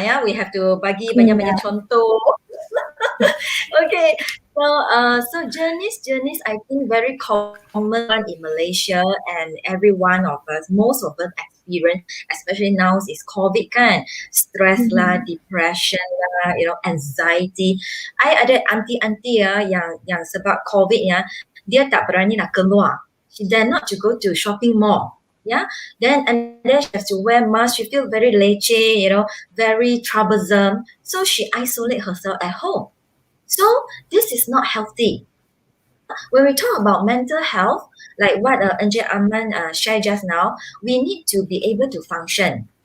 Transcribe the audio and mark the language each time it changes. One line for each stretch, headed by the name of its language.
English: Yeah, we have to
Malay: bagi banyak-banyak contoh.
English: Okay. So journeys, I think very common in Malaysia, and every one of us, most of us experience, especially now is COVID kan, stress lah, depression lah, anxiety.
Malay: I ada auntie yang sebab COVID ya, dia tak berani nak keluar.
English: She dare not to go to shopping mall. Yeah, and then she has to wear mask. She feel very
Malay: leceh,
English: very troublesome. So she isolate herself at home. So this is not healthy. When we talk about mental health, like what Aiman shared just now, we need to be able to function.